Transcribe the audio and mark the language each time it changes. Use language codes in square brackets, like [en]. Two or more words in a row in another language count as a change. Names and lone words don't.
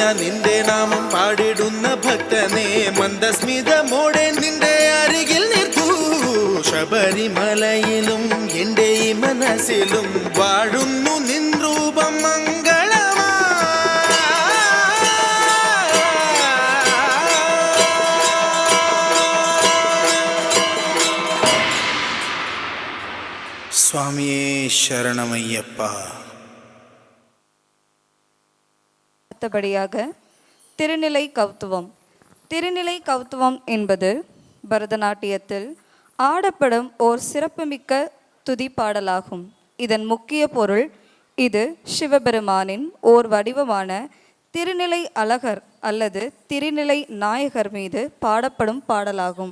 [ml] നിന്റെ നാമം പാടിടുന്ന ഭക്തനെ മന്ദസ്മിതമോടെ നിന്റെ അരികിൽ നിർത്തു ശബരിമലയിലും എൻ്റെ ഈ മനസ്സിലും വാഴുന്നു നിൻ രൂപം മംഗളമാ സ്വാമിയേ ശരണമയ്യപ്പ. [ta] அடுத்தபடியாக திருநிலை கௌத்துவம். திருநிலை கௌத்துவம் என்பது பரதநாட்டியத்தில் ஆடப்படும் ஓர் சிறப்புமிக்க துதிப்பாடலாகும். இதன் முக்கிய பொருள் இது சிவபெருமானின் ஓர் வடிவமான திருநிலை அழகர் அல்லது திருநிலை நாயகர் மீது பாடப்படும் பாடலாகும்.